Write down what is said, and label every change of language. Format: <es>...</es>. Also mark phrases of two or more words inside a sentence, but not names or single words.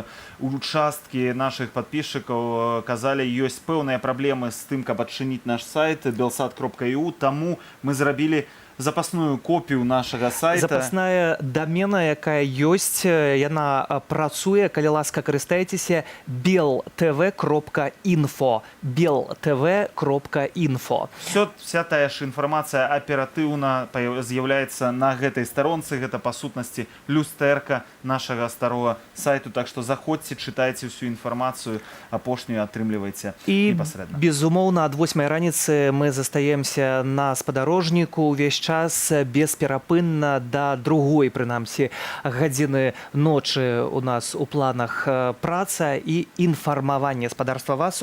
<be>Участкі нашых падпісчыкаў казалі, ёсць пэўныя праблемы з тым, каб адчыніць наш сайт belsat.eu, таму мы зрабілі запасную копію нашага сайта. Запасная дамена, якая ёсць, яна працуе, калі ласка, карыстайцеся, beltv.info. beltv.info. Вся тая ж інфармацыя аператыўна з'яўляецца на гэтай старонцы. Гэта, па сутнасці, люстэрка нашага старого сайту. Так што заходзьце, чытайце ўсю інфармацыю, апошнюю атрымлівайце непасрэдна. І, безумоўна, ад 8 раніцы мы застаемся на спадарожніку ўвесь час бесперапынна да другой, прынамсі, гадзіны ночы у нас у планах праца і інфармаванне спадарства вас.</be>